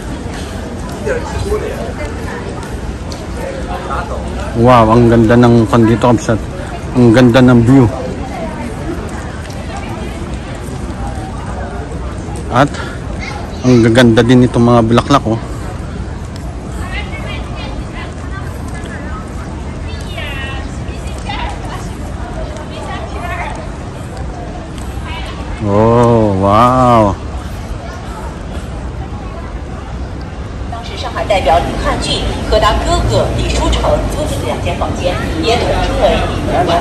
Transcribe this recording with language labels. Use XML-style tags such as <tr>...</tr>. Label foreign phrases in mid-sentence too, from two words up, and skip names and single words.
<tl>Wow, ang ganda ng pan dito, kabsat. Ang ganda ng view. At ang gaganda din itong mga bulaklak, oh. Oh, wow.</tl> <zh>当时上海代表李汉俊和他哥哥李书成租住的2间房间，也统称为李公馆。</zh>